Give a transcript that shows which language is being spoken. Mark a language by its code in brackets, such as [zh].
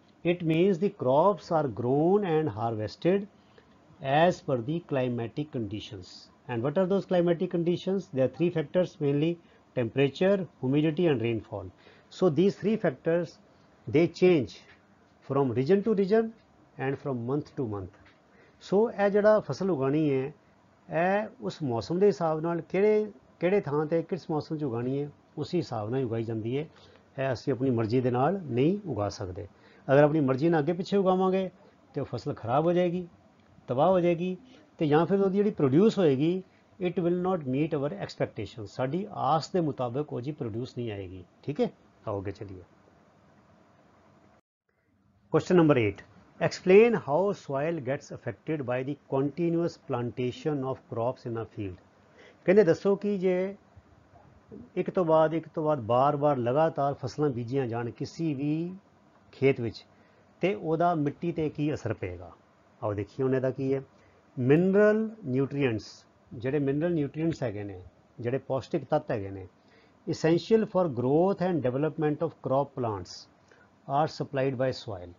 [en] It means the crops are grown and harvested as per the climatic conditions. And what are those climatic conditions? There are three factors mainly: temperature, humidity and rainfall. So these three factors, they change from region to region and from month to month. So [pa] ਇਹ ਜਿਹੜਾ ਫਸਲ ਉਗਾਣੀ ਹੈ, ਇਹ ਉਸ ਮੌਸਮ ਦੇ ਹਿਸਾਬ ਨਾਲ ਕਿਹੜੇ ਥਾਂ ਤੇ ਕਿਸ ਮੌਸਮ 'ਚ ਉਗਾਣੀ ਹੈ, ਉਸੇ ਹਿਸਾਬ ਨਾਲ ਉਗਾਈ ਜਾਂਦੀ ਹੈ। ਇਹ ਅਸੀਂ ਆਪਣੀ ਮਰਜ਼ੀ ਦੇ ਨਾਲ ਨਹੀਂ ਉਗਾ ਸਕਦੇ। ਅਗਰ ਆਪਣੀ ਮਰਜ਼ੀ ਨਾਲ ਅੱਗੇ ਪਿੱਛੇ ਉਗਾਵਾਂਗੇ ਤੇ ਉਹ ਫਸਲ ਖਰਾਬ ਹੋ ਜਾਏਗੀ, ਤਬਾਹ ਹੋ ਜਾਏਗੀ, ਤੇ ਜਾਂ ਫਿਰ ਉਹਦੀ ਜਿਹੜੀ ਪ੍ਰੋਡਿਊਸ ਹੋਏਗੀ, [en] it will not meet our expectation, [pa] ਸਾਡੀ ਆਸ ਦੇ ਮੁਤਾਬਕ ਉਹ ਜੀ ਪ੍ਰੋਡਿਊਸ ਨਹੀਂ ਆਏਗੀ। ਠੀਕ ਹੈ, ਆਓ ਅੱਗੇ ਚਲੀਏ। [en] Question number 8. Explain how soil gets affected by the continuous plantation of crops in a field. [pa] ਕਹਿੰਦੇ ਦੱਸੋ ਕਿ ਜੇ ਇੱਕ ਤੋਂ ਬਾਅਦ ਬਾਰ-ਬਾਰ ਲਗਾਤਾਰ ਫਸਲਾਂ ਬੀਜੀਆਂ ਜਾਣ ਕਿਸੇ ਵੀ ਖੇਤ ਵਿੱਚ, ਤੇ ਉਹਦਾ ਮਿੱਟੀ ਤੇ ਕੀ ਅਸਰ ਪਏਗਾ। ਆਓ ਦੇਖੀਏ ਹੁਣ ਇਹਦਾ ਕੀ ਹੈ। ਮਿਨਰਲ ਨਿਊਟਰੀਐਂਟਸ, ਜਿਹੜੇ ਮਿਨਰਲ ਨਿਊਟਰੀਐਂਟਸ ਹੈਗੇ ਨੇ, [en] ਜਿਹੜੇ ਪੌਸ਼ਟਿਕ ਤੱਤ ਹੈਗੇ ਨੇ, essential for growth and development of crop plants are supplied by soil।